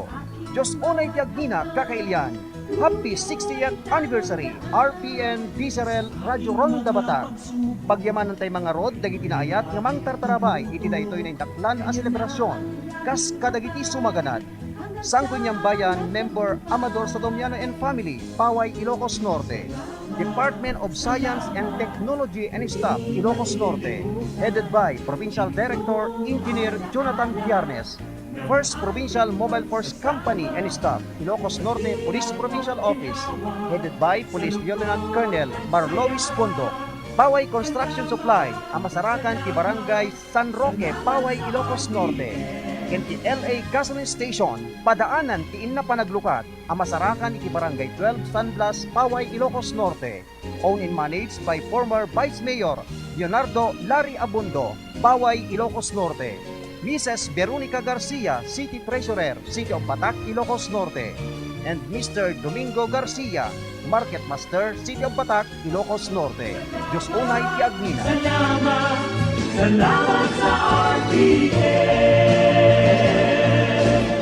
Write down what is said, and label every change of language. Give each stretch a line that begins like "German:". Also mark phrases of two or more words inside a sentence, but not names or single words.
Iloko: Diyos unay ti agdina kakailyan.
English: Happy 60th Anniversary
Iloko: RPN DZRL Radyo Ronda Batak. Pagyamanan tay mga rod dagiti naayat nga mangtartarabay iti daytoy na indaklan a selebrasyon kas kadagiti sumaganad.
English: Sangkonyang Bayan Member Amador Sadomiano and Family, Paway, Ilocos Norte. Department of Science and Technology and Staff, Ilocos Norte, headed by Provincial Director Engineer Jonathan Viernes. First Provincial Mobile Force Company and Staff, Ilocos Norte Police Provincial Office, headed by Police Lieutenant Colonel Marlois Pondo.
Iloko: Paway Construction Supply, Amasarakan ti Barangay San Roque, Paway, Ilocos Norte. Ken ti LA Gasoline Station, padaanan ti inna panaglukat, Amasarakan ti Barangay 12 San Blas, Paway, Ilocos Norte.
English: Owned and managed by former Vice Mayor Leonardo Larry Abundo, Paway, Ilocos Norte. Mrs. Veronica Garcia, City Treasurer, City of Batak, Ilocos Norte. And Mr. Domingo Garcia, Market Master, City of Batak, Ilocos Norte.
Iloko: Diyos unay ti agmina.
Filipino: Salamat sa RPN.